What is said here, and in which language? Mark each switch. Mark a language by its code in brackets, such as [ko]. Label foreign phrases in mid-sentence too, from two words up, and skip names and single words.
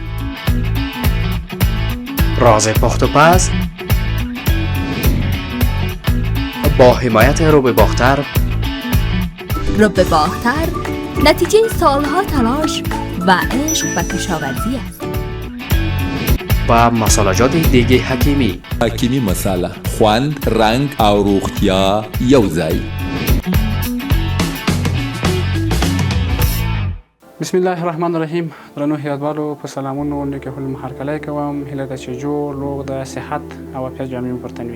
[fa] راز پخت و پز با حمایت روبه باختر. روبه باختر نتیجه سالها تلاش و عشق و کشاورزی است. و مسالجات دیگه حکیمی. [ps] حکیمی مساله خوند، رنگ او روغتیا یو ځای. [ar] بسم الله الرحمن الرحیم. [ps] درنو هیوادوالو په سلامونو نیکه حلم هرکلی کوم. هیله ده چې جوړ روغ د صحت او عافیت جامې مو پرتن وي.